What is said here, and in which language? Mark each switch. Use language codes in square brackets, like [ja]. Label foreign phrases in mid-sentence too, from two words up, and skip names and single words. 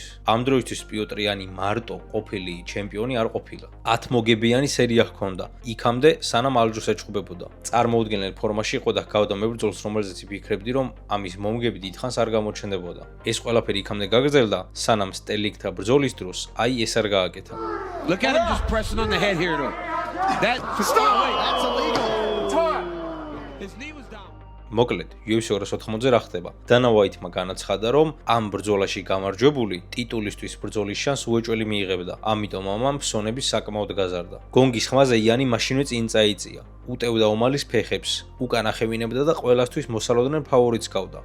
[ka] ამ დროისთვის პიოტრიანი მარტო ყოფილი ჩემპიონი არ ყოფილა. 10 მოგებიანი სერია ჰქონდა. იქამდე სანამ ალჯოს ეჭუბებოდა. წარმოუდგენელ ფორმაში იყო და ჰგავდა მებრძოლს, რომელზეც იფიქრებდი, რომ ამის მომგები დიდხანს არ გამოჩნდებოდა. ეს ყველაფერი იქამდე გაგრძელდა, სანამ სტელიქთა ბრძოლის დროს აი ეს არ გააკეთა. [en] Look at him just pressing on the head here though. That's illegal. His knee was down. [ka] მოკლედ, UFC 280-ზე რა ხდება? დანა ვაიტმა განაცხადა, რომ ამ ბრძოლაში გამარჯვებული ტიტულისთვის ბრძოლის შანსს უეჭველი მიიღებდა. ამიტომ ამამ ფსონების საკმაოდ გაზარდა. გონგის ხმაზე იანი მაშინვე წინ წაიწია. უტევდა ომალის ფეხებს, უკან ახევინებდა და ყველასთვის მოსალოდნელ ფავორიტს ჰგავდა.